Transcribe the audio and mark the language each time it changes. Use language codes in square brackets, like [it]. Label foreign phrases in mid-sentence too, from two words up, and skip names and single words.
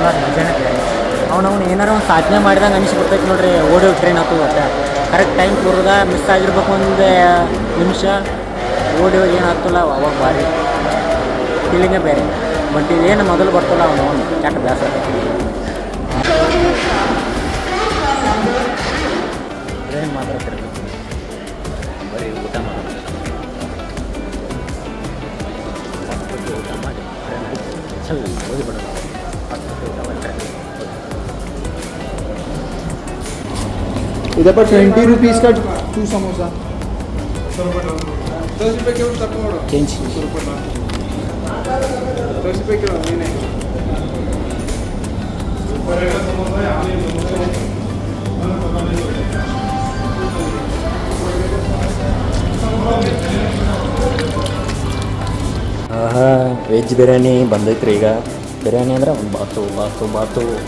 [kn] ಅದು ಮಜಾನೇ ಬೇರೆ ಅವ್ನು ಏನಾರು ಒಂದು ಸಾಧನೆ ಮಾಡಿದಂಗೆ ಅನಿಸ್ಬಿಡ್ತೈತೆ ನೋಡ್ರಿ ಓಡೋಡಿ ಟ್ರೈನ್ ಹತ್ತು ಒಟ್ಟು ಕರೆಕ್ಟ್ ಟೈಮ್ ಕೂರ್ದ ಮಿಸ್ ಆಗಿರ್ಬೇಕು ಒಂದು ನಿಮಿಷ ಓಡಿ ಏನು ಹತ್ತಲ್ಲ ಅವಾಗ ಭಾರಿ ಫೀಲಿಂಗೇ ಬೇರೆ ಬಟ್ ಇದೇನು ಮೊದಲು ಬರ್ತಲ್ಲ ಅವನು ಕೆಟ್ಟ ಬೇಸರ ಟ್ರೈನ್ ಮಾತ್ರ ತಿರ್ಬೇಕು ಬರೀ ಊಟ ಮಾಡೋದು ಊಟ ಮಾಡಿ ಚಲ್ ಓದಿಬಿಡೋದು [hi] इधर पर 20 रुपीज़ का 2 समोसा 10 रुपये क्यों तक चेंज 10 रुपये क्यों नहीं [kn] ವೆಜ್ ಬಿರಿಯಾನಿ ಬಂದೈತ್ರಿ ಈಗ ಬಿರಿಯಾನಿ ಅಂದ್ರೆ ಒಂದು ಬಾತು